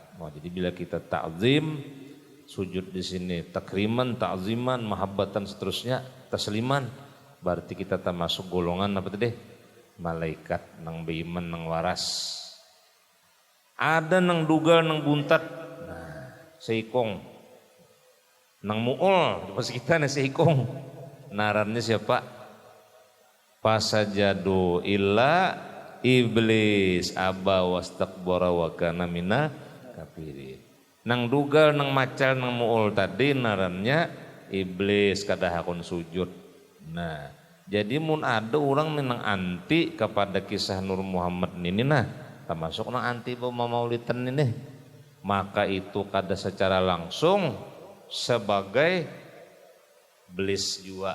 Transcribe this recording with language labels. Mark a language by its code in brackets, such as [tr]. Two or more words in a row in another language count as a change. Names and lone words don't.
[id] Oh, jadi bila kita ta'zim sujud di sini [ar] تكريما تعظيما محبة [id] seterusnya, tasliman, berarti kita termasuk golongan apa tadi? [bjn] Malaikat nang beiman nang waras. Ada nang dugal nang buntat. Nah, seikong. Nang muul, pas kita nih seikong. Narannya siapa? [ar] فسجدوا إلا إبليس أبى واستكبر وكان من الكافرين. [bjn] Nang dugal, nang macal, nang muul tadi narannya iblis kada hakun sujud. Nah, jadi mun ada orang nang anti kepada kisah Nur Muhammad ini nah, termasuk nang anti maulidan ini, maka itu kada secara langsung sebagai belis juga.